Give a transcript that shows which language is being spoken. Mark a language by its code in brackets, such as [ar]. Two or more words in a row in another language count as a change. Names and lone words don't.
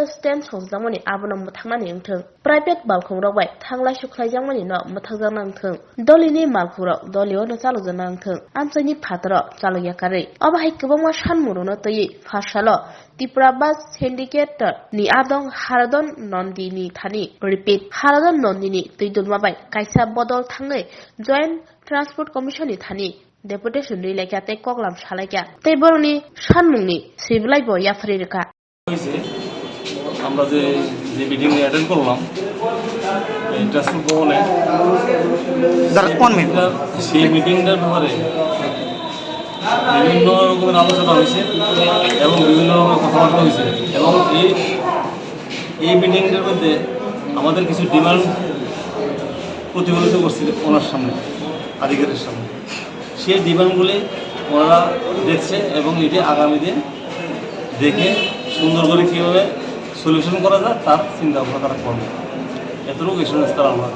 [trp] stand songjamani abono muthangmani wngthung private malkhungrok bai thanglai suklaijangmani no muthakjana wngthung dolini malkhungrok dolio no chalojana wngthung amchaini phataro chalogyakari obahai kwbangma sanmung no toyi phasalo Tripura Bus Syndicate ni adong Haradon Nondini thani repeat Haradon Nondini tuidulma bai kaisa bodol thangnai Joint Transport Commission ni thani deputation ri lekha tei koklam salaikya tei boroni sanmungni siblaibo yafri reka [bn] আমরা যে মিটিং অ্যাটেন্ড করলাম এই ট্রান্সপোর্ট ভবনে সেই মিটিংটার ব্যাপারে বিভিন্ন রকমের আলোচনা হয়েছে এবং বিভিন্ন রকমের কথাবার্তা হয়েছে এবং এই মিটিংটার মধ্যে আমাদের কিছু ডিমান্ড প্রতিফলিত করছিল ওনার সামনে আধিকারিকের সামনে সেই ডিমান্ডগুলি ওনারা দেখছে এবং এটি আগামী দিন দেখে সুন্দর করে কীভাবে সলিউশন করা যায় তার চিন্তা ভাবনা তারা করবে এতটুকু এক্সপিরিয়েন্স তারা আমরা